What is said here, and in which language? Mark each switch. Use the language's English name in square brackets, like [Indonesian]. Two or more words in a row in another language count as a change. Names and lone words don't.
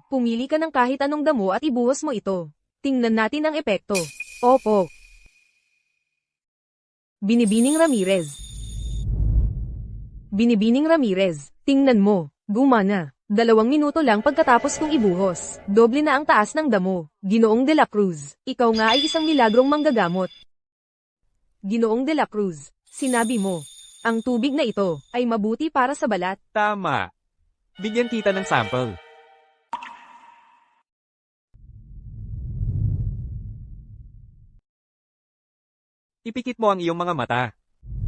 [Filipino] Pumili ka ng kahit anong damo at ibuhos mo ito. Tingnan natin ang epekto. Opo. Binibining Ramirez. Binibining Ramirez, tingnan mo. Gumana. 2 minuto lang pagkatapos kong ibuhos. Doble na ang taas ng damo. Ginoong de la Cruz, ikaw nga ay isang milagrong manggagamot. Ginoong de la Cruz, sinabi mo, ang tubig na ito ay mabuti para sa balat. Tama. Bigyan kita ng sample. Ipikit mo ang iyong mga mata.